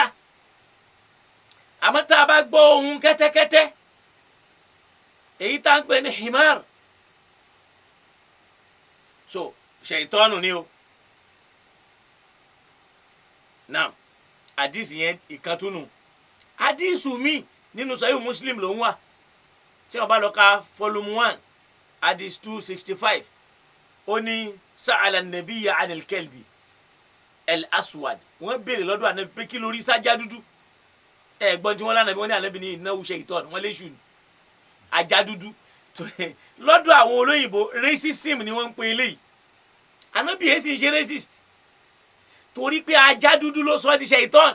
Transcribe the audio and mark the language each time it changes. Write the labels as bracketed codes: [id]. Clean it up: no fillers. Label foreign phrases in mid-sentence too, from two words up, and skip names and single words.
[yo] àmọ́ tá a bá gbọ́ ohùn kẹ́tẹ́kẹ́tẹ́ èyí tá à ń pè ní himar so ṣèitọ́nù ni o. now àdìsí yẹn ìkàntúnù àdìsù mi nínú Sahih Muslim ló ń wà tí wọ́n bá lọ ka volume 1 àdìs 265 ó ní [ar] سأل النبي عن الكلب الأسود [yo] wọ́n béèrè lọ́dọ̀ Ànábì pé kí lórí sájà dúdú ẹ̀gbọ́n tí wọ́n lánàá bí wọ́n ní Ànábì ní [ar] إنه شيطان [yo] wọ́n léṣù ní ajá dúdú lọ́dọ̀ àwọn olóyìnbó racism ni wọ́n ń pè eléyìí. Ànábì yẹn sì ń ṣe racist torí pé ajá dúdú ló sọ ọ́ di ṣaitan.